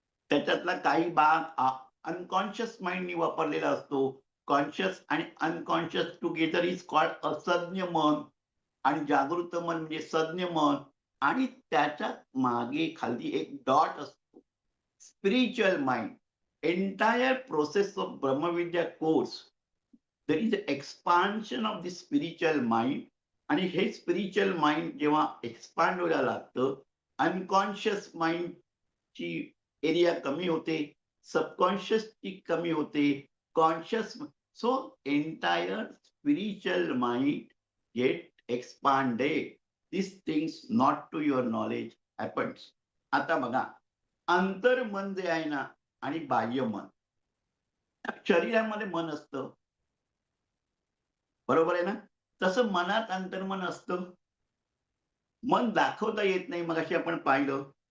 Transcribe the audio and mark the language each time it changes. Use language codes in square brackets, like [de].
[mr] त्याच्यातला काही भाग अनकॉन्शियस माइंडनी वापरलेला असतो. कॉन्शियस आणि अनकॉन्शियस [en] together is called [mr] असज्ञ मन आणि जागृत मन म्हणजे सज्ञ मन. आणि त्याच्यात मागे खाली एक डॉट असतो, spiritual mind. [en] Entire process of Brahmavidya course, there is expansion of the spiritual mind. [mr] आणि हे स्पिरिच्युअल माइंड जेव्हा एक्सपांड व्हायला लागतं, अनकॉन्शियस माइंडची एरिया कमी होते, सबकॉन्शियसची कमी होते, conscious. [en] So entire spiritual mind get expanded. This things not to your knowledge happens. [mr] आता बघा, अंतर्मन जे आहे ना आणि बाह्य मन, शरीरामध्ये मन असतं, बरोबर आहे ना? तसं मनात अंतर्मन असतं. मन दाखवता येत नाही, मगाशी आपण पाहिलं.